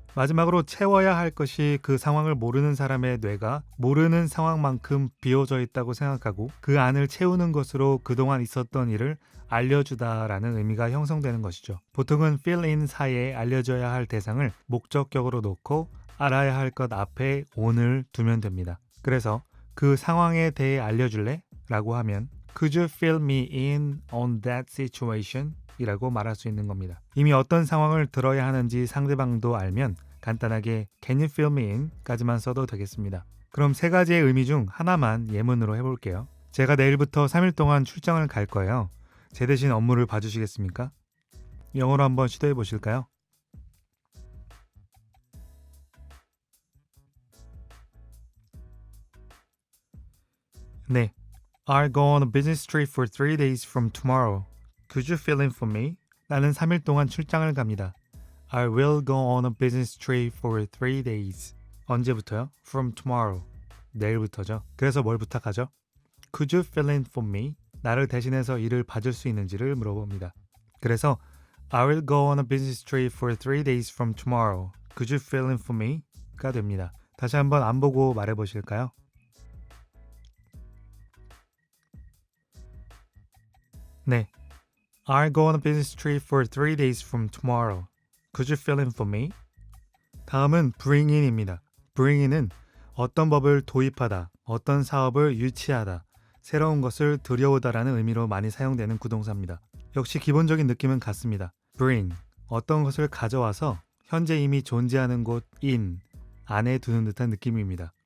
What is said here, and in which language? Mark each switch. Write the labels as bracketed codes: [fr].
[ko] 마지막으로 채워야 할 것이 그 상황을 모르는 사람의 뇌가 모르는 상황만큼 비워져 있다고 생각하고 그 안을 채우는 것으로 그동안 있었던 일을 알려주다라는 의미가 형성되는 것이죠. 보통은 fill in 사이에 알려줘야 할 대상을 목적격으로 놓고 알아야 할 것 앞에 on을 두면 됩니다. 그래서 그 상황에 대해 알려줄래? 라고 하면 [en] Could you fill me in on that situation? [ko] 이라고 말할 수 있는 겁니다. 이미 어떤 상황을 들어야 하는지 상대방도 알면 간단하게 [en] Can you fill me in? [ko] 까지만 써도 되겠습니다. 그럼 세 가지의 의미 중 하나만 예문으로 해볼게요. 제가 내일부터 3일 동안 출장을 갈 거예요. 제 대신 업무를 봐주시겠습니까? 영어로 한번 시도해 보실까요? 네. [en] I'll go on a business trip for 3 days from tomorrow. Could you fill in for me? [ko] 나는 3일 동안 출장을 갑니다. [en] I will go on a business trip for 3 days. [ko] 언제부터요? [en] From tomorrow. [ko] 내일부터죠. 그래서 뭘 부탁하죠? [en] Could you fill in for me? [ko] 나를 대신해서 일을 봐줄 수 있는지를 물어봅니다. 그래서 [en] I will go on a business trip for 3 days from tomorrow. Could you fill in for me? [ko] 가 됩니다. 다시 한번 안 보고 말해보실까요? 네. [en] I'll go on a business trip for 3 days from tomorrow. Could you fill in for me? [ko] 다음은 bring in입니다. bring in은 어떤 법을 도입하다, 어떤 사업을 유치하다, 새로운 것을 들여오다라는 의미로 많이 사용되는 구동사입니다. 역시 기본적인 느낌은 같습니다. bring, 어떤 것을 가져와서 현재 이미 존재하는 곳 in, 안에 두는 듯한 느낌입니다.